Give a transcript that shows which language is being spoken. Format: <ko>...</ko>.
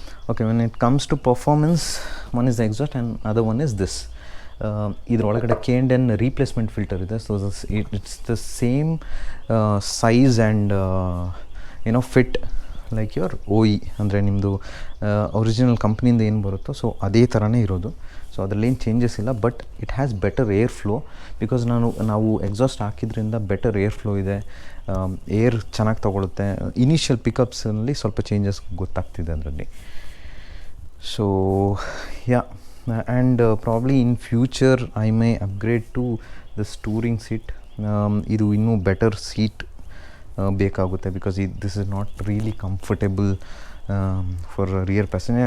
<en>Okay, when it comes to performance, one is the exhaust and other one is this.</en> <kn>ಇದರೊಳಗಡೆ K&N replacement filter ಇದೆ.</kn> <en>So it's the same size and fit like your OE,</en> <kn>ಅಂದರೆ ನಿಮ್ಮದು original ಕಂಪ್ನಿಯಿಂದ ಏನು ಬರುತ್ತೋ so ಅದೇ ಥರನೇ ಇರೋದು. So ಅದರಲ್ಲೇನು changes ಇಲ್ಲ,</kn> <en>But it has better air flow.</en> <kn>Because ನಾವು ಎಕ್ಸಾಸ್ಟ್ ಹಾಕಿದ್ರಿಂದ ಬೆಟರ್ ಏರ್ ಫ್ಲೋ ಇದೆ, ಏರ್ ಚೆನ್ನಾಗಿ ತೊಗೊಳುತ್ತೆ. ಇನಿಷಿಯಲ್ ಪಿಕಪ್ಸ್ನಲ್ಲಿ ಸ್ವಲ್ಪ ಚೇಂಜಸ್ ಗೊತ್ತಾಗ್ತಿದೆ ಅದರಲ್ಲಿ.</kn> <en>So yeah, and probably in future I may upgrade to this touring seat.</en> <kn>ಇದು ಇನ್ನೂ ಬೆಟರ್ ಸೀಟ್ ಬೇಕಾಗುತ್ತೆ,</kn> <en>Because this is not really comfortable for a rear passenger.</en>